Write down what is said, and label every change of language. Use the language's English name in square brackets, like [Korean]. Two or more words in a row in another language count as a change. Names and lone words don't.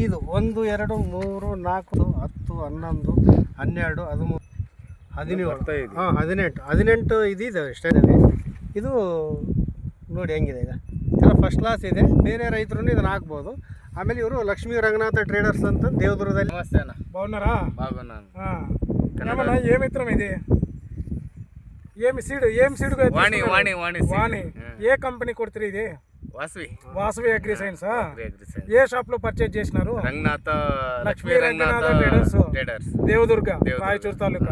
[Kannada] ಇದು 1 2 3 4 10 11 12 13 17 18 ಇದಿದೆ ಸ್ಟ್ರೆಂತ್. ಇದು ನೋಡಿ ಹೆಂಗಿದೆ. ಈಗ ಎಲ್ಲ ಫಸ್ಟ್ ಕ್ಲಾಸ್ ಇದೆ. ಬೇರೆ ರೈತರು ಇದನ್ನು ಹಾಕ್ಬೋದು. ಆಮೇಲೆ ಇವರು ಲಕ್ಷ್ಮೀ ರಂಗನಾಥ ಟ್ರೇಡರ್ಸ್ ಅಂತ దేవదుర్గದಲ್ಲಿ. [Telugu] నమస్తే అన్న. బాగున్నారా? బాగున్నాను. ఏం విత్తనం ఇది? ఏమి సీడ్ వాణి వాణి ఏ కంపెనీ కొడుతుంది ఇది? వాసవి అగ్రి సైన్స్. ఏ షాప్ లో పర్చేజ్ చేసినారు? రంగనాథ లక్ష్మీ రంగనాథ ట్రేడర్స్, దేవదుర్గ, రాయచూరు తాలూకా.